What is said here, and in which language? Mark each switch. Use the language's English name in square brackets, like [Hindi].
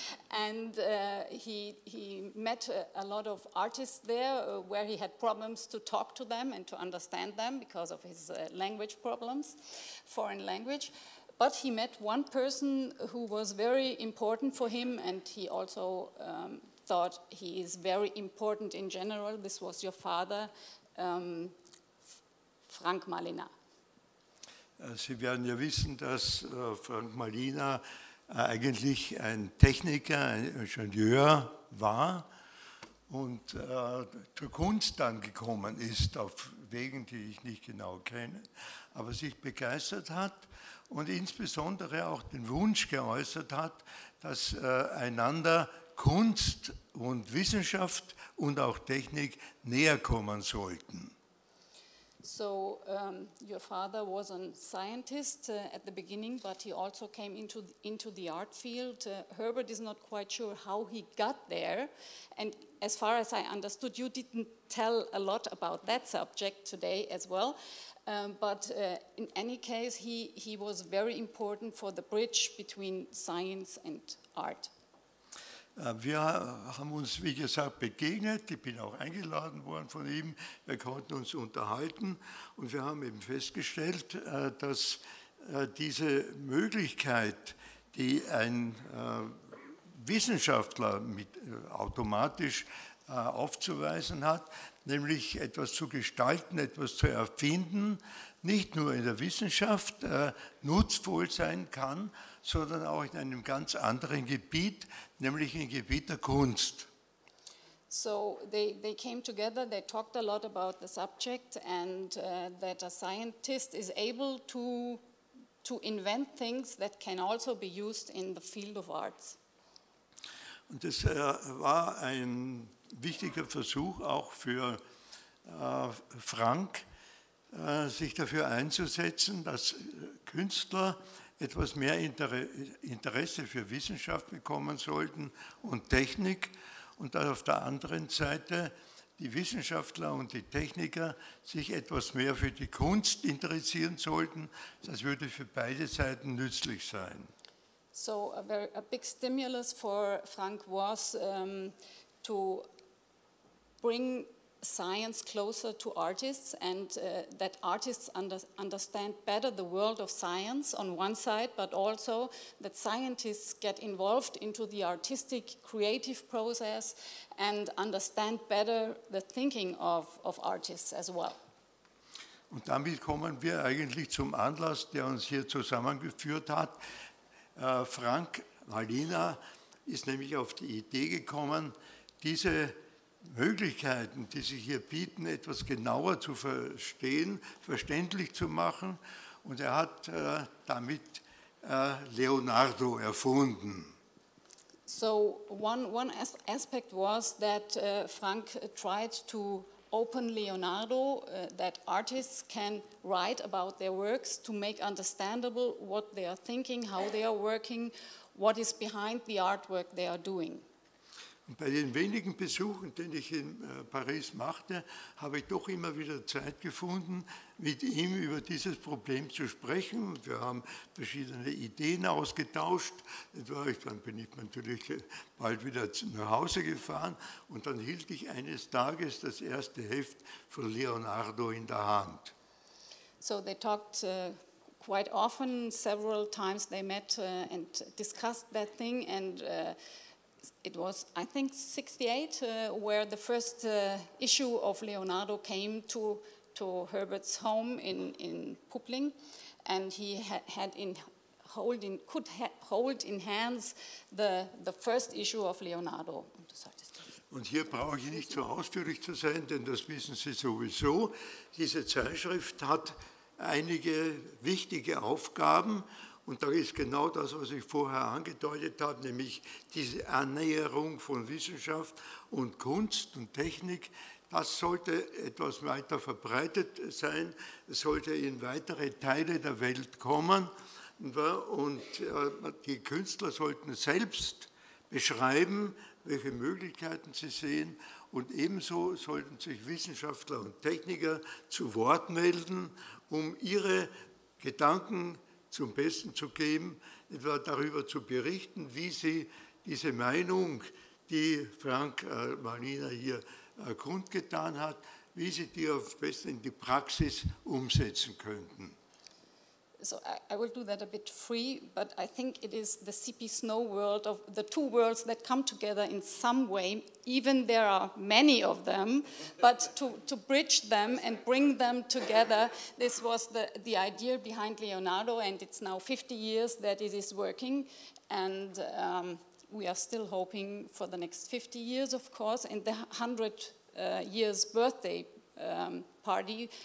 [English] And he met a lot of artists there where he had problems to talk to them and to understand them because of his language problems, foreign language. But he met one person who was very important for him, and he also thought he is very important in general. This was your father, Frank Malina. [German] Sie werden ja wissen, dass Frank Malina eigentlich ein Techniker, ein Ingenieur war und zur Kunst dann gekommen ist, auf Wegen, die ich nicht genau kenne, aber sich begeistert hat und insbesondere auch den Wunsch geäußert hat, dass einander Kunst und Wissenschaft und auch Technik näher kommen sollten. [English] So your father was a scientist at the beginning, but he also came into the art field. Herbert is not quite sure how he got there, and as far as I understood, you didn't tell a lot about that subject today as well. But in any case, he was very important for the bridge between science and art. [German] Wir haben uns, wie gesagt, begegnet. Ich bin auch eingeladen worden von ihm. Wir konnten uns unterhalten und wir haben eben festgestellt, dass diese Möglichkeit, die ein Wissenschaftler automatisch aufzuweisen hat, nämlich etwas zu gestalten, etwas zu erfinden, nicht nur in der Wissenschaft nutzvoll sein kann, sondern auch in einem ganz anderen Gebiet, nämlich im Gebiet der Kunst. [English] So they came together, they talked a lot about the subject and that a scientist is able to invent things that can also be used in the field of arts. [German] Und das war ein wichtiger Versuch auch für Frank, sich dafür einzusetzen, dass Künstler etwas mehr Interesse für Wissenschaft bekommen sollten und Technik und dass auf der anderen Seite die Wissenschaftler und die Techniker sich etwas mehr für die Kunst interessieren sollten. Das würde für beide Seiten nützlich sein. [English] So a big stimulus for Frank was to bring science closer to artists and that artists understand better the world of science on one side, but also that scientists get involved into the artistic creative process and understand better the thinking of artists as well. [German] Und damit kommen wir eigentlich zum Anlass, der uns hier zusammengeführt hat. Frank Malina ist nämlich auf die Idee gekommen, diese Möglichkeiten, die sich hier bieten, etwas genauer zu verstehen, verständlich zu machen. Und er hat damit Leonardo erfunden. [English] So one aspect was that Frank tried to open Leonardo, that artists can write about their works to make understandable what they are thinking, how they are working, what is behind the artwork they are doing. [German] Und bei den wenigen Besuchen, die ich in Paris machte, habe ich doch immer wieder Zeit gefunden, mit ihm über dieses Problem zu sprechen. Wir haben verschiedene Ideen ausgetauscht. Dann bin ich natürlich bald wieder nach Hause gefahren und dann hielt ich eines Tages das erste Heft von Leonardo in der Hand. [English] So they talked quite often, several times they met and discussed that thing, and it was, I think, 68, where the first issue of Leonardo came to Herbert's home in Puppling. and he could hold in hands the first issue of Leonardo. [German] Und hier brauche ich nicht so ausführlich zu sein, denn das wissen Sie sowieso. Diese Zeitschrift hat einige wichtige Aufgaben und da ist genau das, was ich vorher angedeutet habe, nämlich diese Annäherung von Wissenschaft und Kunst und Technik. Das sollte etwas weiter verbreitet sein, es sollte in weitere Teile der Welt kommen und die Künstler sollten selbst beschreiben, welche Möglichkeiten sie sehen und ebenso sollten sich Wissenschaftler und Techniker zu Wort melden, um ihre Gedanken zum Besten zu geben, etwa darüber zu berichten, wie sie diese Meinung, die Frank Malina hier kundgetan hat, wie sie die am besten in die Praxis umsetzen könnten. [English] So I will do that a bit free, but I think it is the CP Snow world of the two worlds that come together in some way, even there are many of them, but to bridge them and bring them together, this was the idea behind Leonardo, and it's now 50 years that it is working, and we are still hoping for the next 50 years, of course, and the 100 years birthday party.